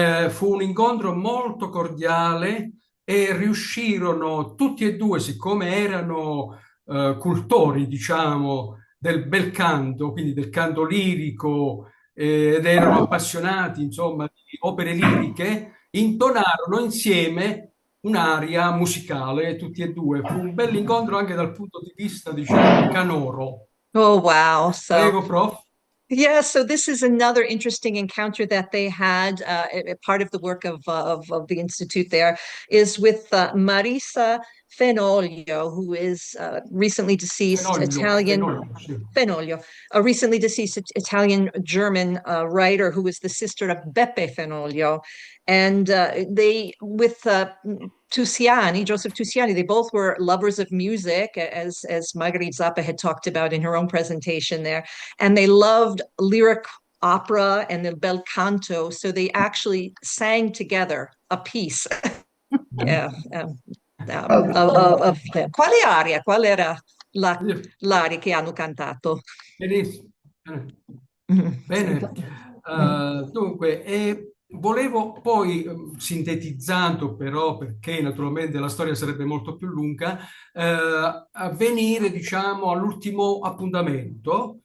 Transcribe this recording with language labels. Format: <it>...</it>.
<it>Fu un incontro molto cordiale e riuscirono tutti e due, siccome erano cultori, diciamo, del bel canto, quindi del canto lirico, ed erano appassionati, insomma, di opere liriche, intonarono insieme un'aria musicale, tutti e due. Fu un bel incontro anche dal punto di vista, diciamo, canoro.</it> <en>Oh, wow.</en> <it>Prego, prof.</it> <en>Yeah, so this is another interesting encounter that they had. Part of the work of the Institute there is with Marisa Fenoglio, who is recently deceased Fenoglio, a recently deceased Italian-German writer who was the sister of Beppe Fenoglio. And they, with Tusiani, Joseph Tusiani, they both were lovers of music, as Marguerite Zappa had talked about in her own presentation there. And they loved lyric opera and the bel canto. So they actually sang together a piece. Yeah.</en> <it>Quale aria? Qual era l'aria che hanno cantato? Benissimo. Bene. Dunque, volevo poi, sintetizzando però, perché naturalmente la storia sarebbe molto più lunga, venire, diciamo, all'ultimo appuntamento.</it>